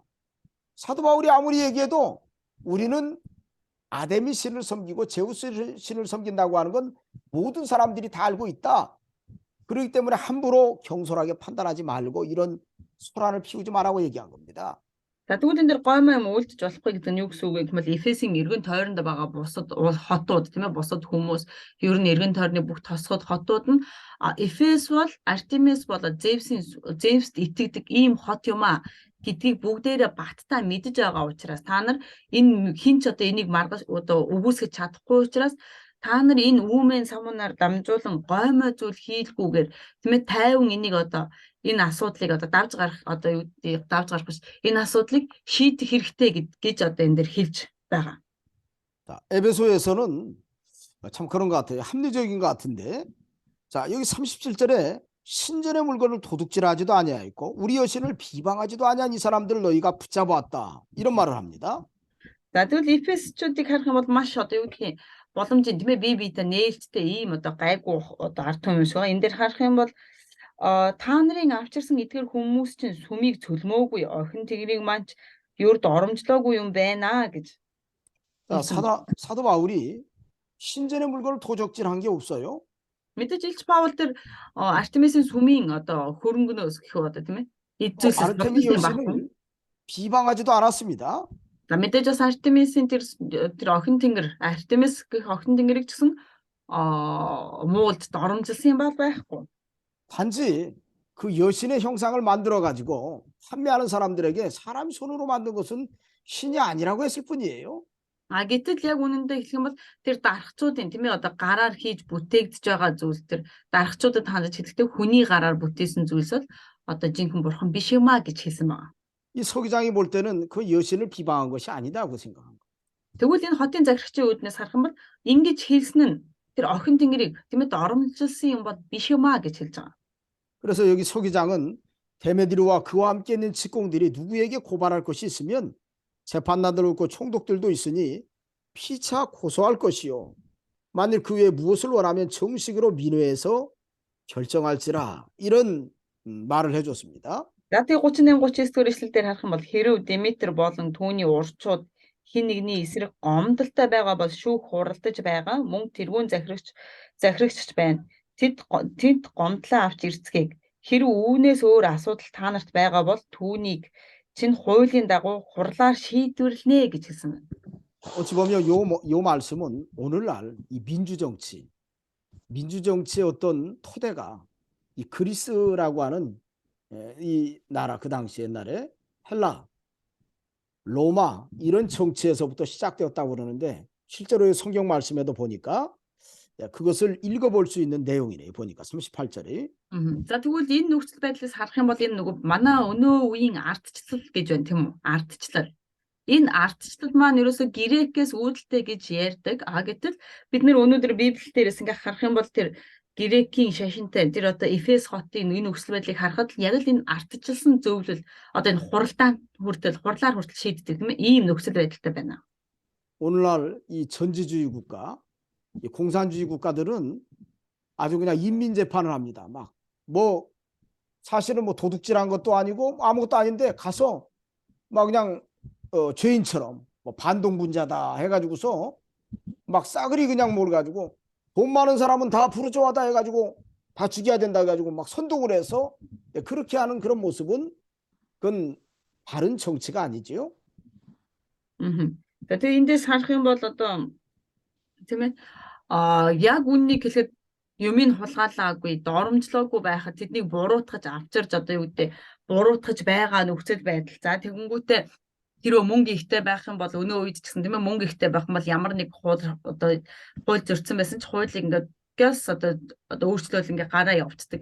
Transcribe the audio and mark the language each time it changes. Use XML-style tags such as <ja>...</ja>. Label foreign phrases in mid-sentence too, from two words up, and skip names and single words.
<ko>사도 바울이 아무리 얘기해도 우리는 아데미 신을 섬기고 제우스 신을 섬긴다고 하는 건 모든 사람들이 다 알고 있다. 그렇기 때문에 함부로 경솔하게 판단하지 말고 이런 소란을 피우지 말라고 얘기한 겁니다.</ko> <mn>За тэгвэл энэ дээр гоймоо юм үйлдэж болохгүй гэдэг нь юу гэсэн үг вэ гэвэл Эфесийн эргэн тойронд байгаа бусад хотууд тийм ээ бусад хүмүүс ер нь эргэн тойрны бүх тосгод хотууд нь Эфес бол Артемис болоод Зевст итгэдэг ийм хот юм а гэдгийг бүгдээрээ баттай мэдж байгаа учраас та нар энэ хинч одоо энийг маргаж одоо үгүйсгэж чадахгүй учраас та нар энэ үүмэн самунаар дамжуулан гоймоо зүйл хийлгүүгээр тийм ээ тайван энийг одоо энэ асуудлыг одоо давж гарах одоо юу гэдэг давж гарах биш энэ асуудлыг шийдэх хэрэгтэй гэж одоо энэ дэр хэлж байгаа.</mn> <ko>자, 에베소에서는 참 그런 것 같아요. 합리적인 것 같은데. 자, 여기 37절에 신전의 물건을 도둑질하지도 아니하였고 우리 여신을 비방하지도 아니한 이 사람들을 너희가 붙잡아왔다. 이런 말을 합니다.</ko> <mn>За тэгвэл Эфесчүүдийг харах юм бол маш одоо юу гэх юм боломжийн тийм ээ бие биетэй нээлттэй ийм одоо гайгүй одоо ард түмэн шиг байгаа. Энэ дээр харах юм бол та нарын авчирсан эдгээр хүмүүс чинь сүмийг цөлмөөгүй охин тэгрийг маань юурд оромжлоогүй юм байна гэж.</mn> <ko>자, 사도 바울이 신전의 물건을 도적질한 게 없어요.</ko> <mn>Мэдээж Илч Паул тэр Артемисийн сүмийн одоо хөрөнгөнөөс гэх одоо тийм ээ эзэлс 아르테미 болсон байхгүй.</mn> <ko>여신을 비방하지도 않았습니다.</ko> <mn>За мэдээж бас Артемисийн тэр охин тэнгэр Артемис гэх охин тэнгэрийг ч гэсэн муулд доромжилсан юм байхгүй.</mn> <ko>단지 그 여신의 형상을 만들어 가지고 판매하는 사람들에게 사람 손으로 만든 것은 신이 아니라고 했을 뿐이에요.</ko> <mn>Гэтэл яг үнэндээ хэлэх юм бол тэр дарахчуудын тийм ээ одоо гараар хийж бүтээгдэж байгаа зүйл тэр дарахчуудад хандаж хэлэхдээ хүний гараар бүтээсэн зүйлс бол одоо жинхэнэ бурхан биш юм а гэж хэлсэн байна.</mn> <ko>이 서기장이 볼 때는 그 여신을 비방한 것이 아니다고 생각합니다.</ko> <mn>Тэгвэл энэ хотын захирагчийн үүднээс харах юм бол ингэж хэлсэн нь тэр охин тэнгэрийг тийм ээ доромжилсан юм бол биш юм а гэж хэлж байгаа.</mn> <ko>그래서 여기 서기장은 데메드리와 그와 함께 있는 직공들이 누구에게 고발할 것이 있으면 재판관들도 있고 총독들도 있으니 피차 고소할 것이요. 만일 그 외에 무엇을 원하면 정식으로 민회에서 결정할지라 이런 말을 해줬습니다.</ko> <mn>За тэг 38-39 дэх эшлэл дээр харах юм бол хэрв Деметр болон түүний урчууд хин нэгний эсрэг гомдолтой байгаа бол шүүх хуралдаж байгаа мөн тэрүүн захирагч байна. Тэд гомдлоо авч ирцгээе. Хэрв үүнээс өөр асуудал та нарт байгаа бол түүнийг чин хуулийн дагуу хурлаар шийдвэрлэнэ гэж хэлсэн байна.</mn> <ko>어찌 보면 요 말씀은 오늘날 이 민주정치의 어떤 토대가 이 그리스라고 하는 이 나라 그 당시 옛날에 헬라, 로마 이런 정치에서부터 시작되었다고 그러는데 실제로 성경 말씀에도 보니까 그것을 읽어볼 수 있는 내용이네요. 보니까 38절이.</ko> <mn>За тэгвэл энэ нөхцөл байдлаас харах юм бол энэ нөгөө манай өнөө үеийн ардчлал гэж байна тийм үү? Ардчлал. Энэ ардчлал маань ерөөсө грекээс үүдэлтэй гэж ярьдаг. Гэтэл бид нэр өнөөдөр Библиэл дээрээс ингээ харах юм бол тэр грекийн шашинтай тэр одоо Эфес хотын энэ нөхцөл байдлыг харахад яг л энэ ардчилсан зөвлөл одоо энэ хурлаар хүртэл шийддэг тийм ээ? Ийм нөхцөл байдалтай байна.</mn> <ko>오늘날 이 전지주의 국가, 이 공산주의 국가들은 아주 그냥 인민재판을 합니다. 막 뭐 사실은 뭐 도둑질한 것도 아니고 아무것도 아닌데 가서 막 그냥 죄인처럼 뭐 반동분자다 해가지고서 막 싸그리 그냥 몰아가지고 돈 많은 사람은 다 부르주아다 해가지고 다 죽여야 된다 해가지고 막 선동을 해서 그렇게 하는 그런 모습은 그건 바른 정치가 아니지요.</ko> <mn>Тэгээ эндээс харах юм бол одоо тийм ээ яг үннийг хэлэхэд юмыг хулгайлаагүй доромжлоогүй байхад тэднийг буруутгаж авчирж одоо юу гэдэг буруутгаж байгаа нөхцөл байдал. За тэгэнгүүтээ хэрвээ мөнгө ихтэй байх юм бол өнөө үед ч гэсэн тийм ээ мөнгө ихтэй байх юм бол ямар нэг одоо хууль зөрчсөн байсан ч хуулийг ингээд гээс одоо өөрчлөлт ингээд гараа явуулдаг.</mn>